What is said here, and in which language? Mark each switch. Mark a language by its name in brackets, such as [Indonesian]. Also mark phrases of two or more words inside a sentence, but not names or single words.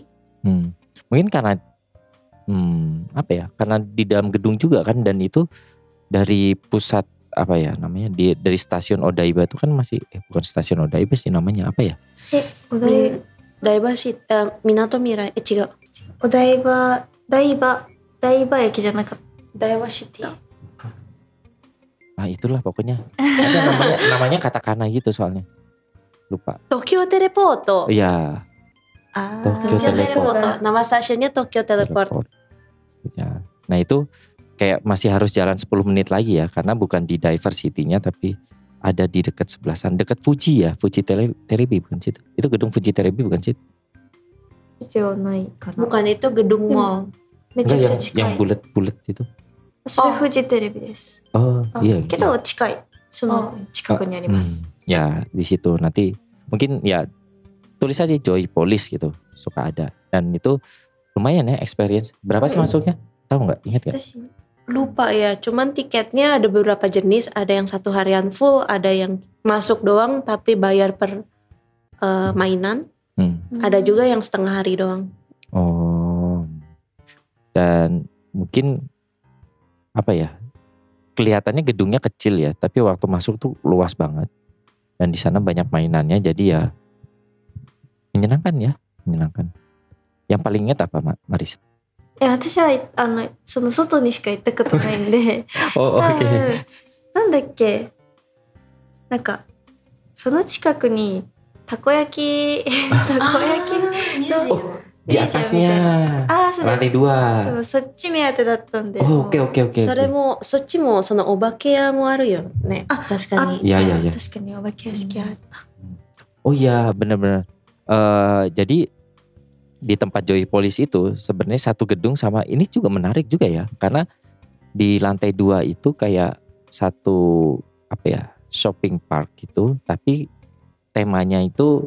[Indonesian] Mungkin karena apa ya? Karena di dalam gedung juga kan, dan itu dari pusat apa ya namanya? Dari stasiun Odaiba itu kan masih bukan stasiun Odaiba sih namanya apa ya? Odaiba sih Minato Mirai 違う. [Japanese] Odaiba 駅じゃなかった. Odaiba City. [Indonesian] Itulah pokoknya. Ada namanya katakana gitu soalnya. Lupa. Tokyo Teleport. Iya. Tokyo Teleport. Nama stasiunnya Tokyo Teleport. Ya. Nah itu kayak masih harus jalan 10 menit lagi ya, karena bukan di Diversity-nya tapi ada di dekat sebelasan, dekat Fuji ya, Fuji Terebi bukan situ. Itu gedung Fuji Terebi bukan situ. Bukan, itu gedung mall. Yang bulat-bulat itu. [Japanese] フジテレビです. [Indonesian] Oh iya. [Japanese] けど近い. 近くにあります. [Indonesian] Ya di situ nanti mungkin ya tulis aja Joypolis gitu, suka ada, dan itu lumayan ya experience. Berapa sih masuknya? Tahu nggak? Ingat nggak? Lupa ya, cuman tiketnya ada beberapa jenis, ada yang 1 harian full, ada yang masuk doang tapi bayar per mainan, ada juga yang setengah hari doang. Oh, dan mungkin apa ya? Kelihatannya gedungnya kecil ya, tapi waktu masuk tuh luas banget. Dan di sana banyak mainannya, jadi ya menyenangkan ya, menyenangkan. Yang paling ingat apa, Maris? [Japanese] 私はその外にしか行ったことないんで、多分なんだっけ、なんかその近くにたこ焼きの [Indonesian] di atasnya lantai 2. [Japanese] そっち目当てだったんで。 [Indonesian] oke. [Japanese] それもそっちもそのお化け屋もあるよね。確かに。 [Indonesian] Iya. [Japanese] 確かにお化け屋敷あった。 [Indonesian] Oh iya, benar-benar. Jadi di tempat Joypolis itu sebenarnya satu gedung sama ini juga menarik juga ya, karena di lantai 2 itu kayak satu apa ya, [English] shopping park [Indonesian] gitu, tapi temanya itu